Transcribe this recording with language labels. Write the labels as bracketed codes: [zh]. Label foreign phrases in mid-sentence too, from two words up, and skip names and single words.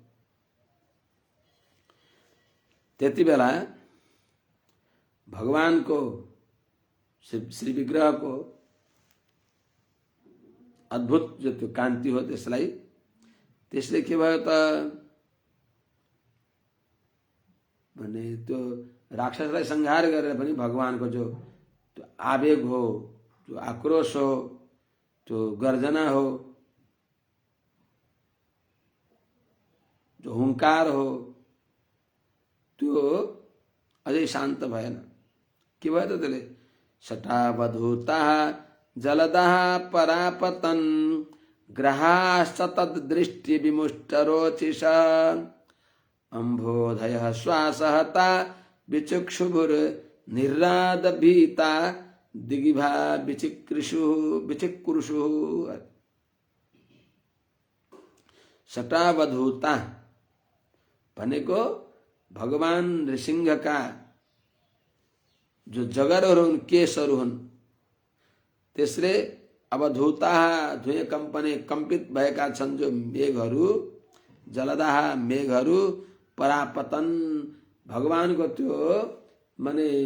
[ne] त्यति बेला भगवानको श्री विग्रह को अद्भुत जो त्यो कान्ति हो त्यसले के भयो त भने त्यो राक्षसलाई संहार गरेर पनि भगवानको जो त्यो आवेग हो, जो आक्रोश हो, जो गर्जना हो, जो हुंकार हो, त्यो अझै शान्त भएन। के भयो त त्यसले [sa] शटावधूता जलदः परापतन ग्रहाश्च तद्दृष्टि विमुष्टरोचिष अम्भोधय श्वासहता विचक्षुभुर निर्राद भीता दिगिभा विचिक्रुषु। [ne] शटावधूता भनेको भगवान नृसिंहका जो जगरहरू हुन्, केशहरू हुन्, त्यसले अवधूता [sa] धुए कम्पने [ne] कम्पित भएका छन् जो मेघहरू, जलदाह मेघहरू, परापतन भगवानको त्यो माने